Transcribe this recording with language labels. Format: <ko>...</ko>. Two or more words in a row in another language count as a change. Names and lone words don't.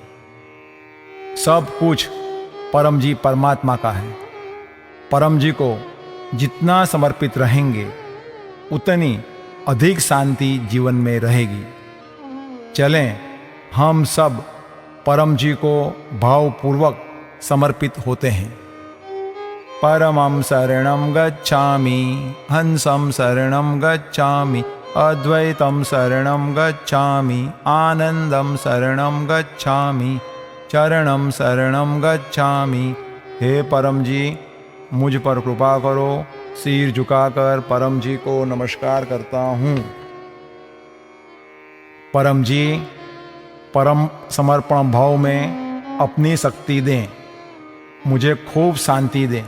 <hi>सब कुछ परम जी परमात्मा का है। परम जी को जितना समर्पित रहेंगे उतनी अधिक शांति जीवन में रहेगी। चलें हम सब परम जी को भावपूर्वक समर्पित होते हैं।</hi> <sa>परमं शरणं गच्छामि, हंसं शरणं गच्छामि, अद्वैतं शरणं गच्छामि, आनंदं शरणं गच्छामि, चरणं शरणं गच्छामि।</sa> <hi>हे परम जी, मुझ पर कृपा करो। सिर झुकाकर परम जी को नमस्कार करता हूँ। परम जी, परम समर्पण भाव में अपनी शक्ति दें, मुझे खूब शांति दें।</hi>